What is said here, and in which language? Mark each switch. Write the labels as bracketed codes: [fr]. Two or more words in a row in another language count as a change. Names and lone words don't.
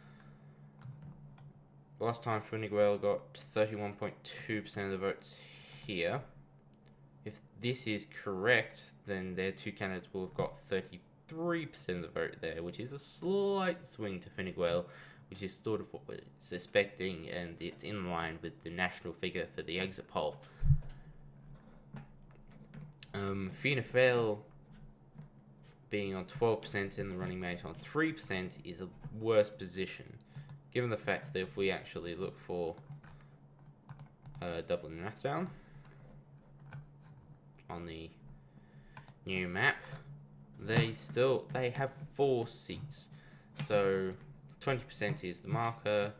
[en] Last time Fine Gael got 31.2% of the votes here. If this is correct, then their two candidates will have got 33% of the vote there, which is a slight swing to Fine Gael, which is sort of what we're suspecting, and it's in line with the national figure for the exit poll. Fianna Fáil being on 12% and the running mate on 3% is a worse position, given the fact that if we actually look for Dublin and Rathdown on the new map, they have 4 seats, so 20% is the marker.